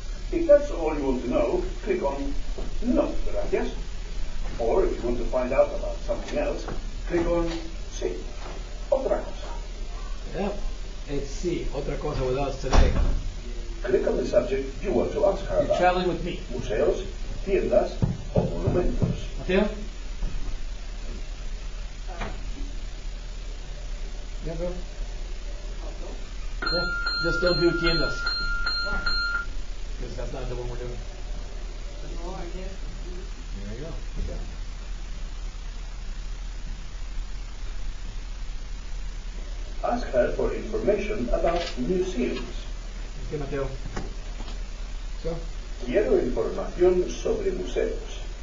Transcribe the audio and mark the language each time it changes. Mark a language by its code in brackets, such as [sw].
[en] If that's all you want to know, click on [es] No, gracias. [en] Or if you want to find out about something else, click on [es] Sí, otra cosa. [en] Yep. It's C. Otra cosa with us today. Click on the subject you want to ask her You're about. traveling with me. [es] Museos, tiendas o monumentos. [en] Mateo? Yeah, bro. Yeah. Just don't do tiendas. Because that's not the one we're doing. There you go. Yeah. Ask her for information about museums. Okay, Mateo. So? [es] Quiero información sobre museos.